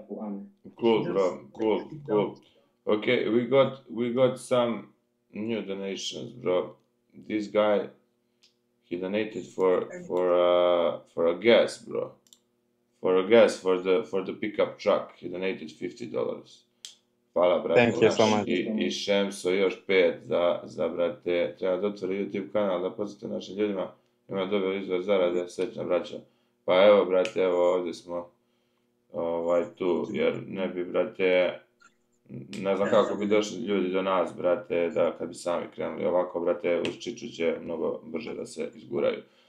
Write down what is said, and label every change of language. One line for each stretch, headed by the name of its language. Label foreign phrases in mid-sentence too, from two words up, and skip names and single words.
English: Cool, bro. Cool. Okay, we got some new donations, bro. This guy, he donated for a gas, bro. For a gas for the pickup truck. He donated $50.
Bosnian: Hvala, brate.
English: Thank you so much.
Bosnian: I Šemso još 5 za brate. Treba da otvori YouTube kanal, da podsjeti našim ljudima. Ima dobar izvor zarade, srećna braća. Pa evo, brate, evo ovdje smo tu, jer ne bi, brate, ne znam kako bi došli ljudi do nas, brate, da kad bi sami krenuli ovako, brate, uz Čiču će mnogo brže da se izguraju.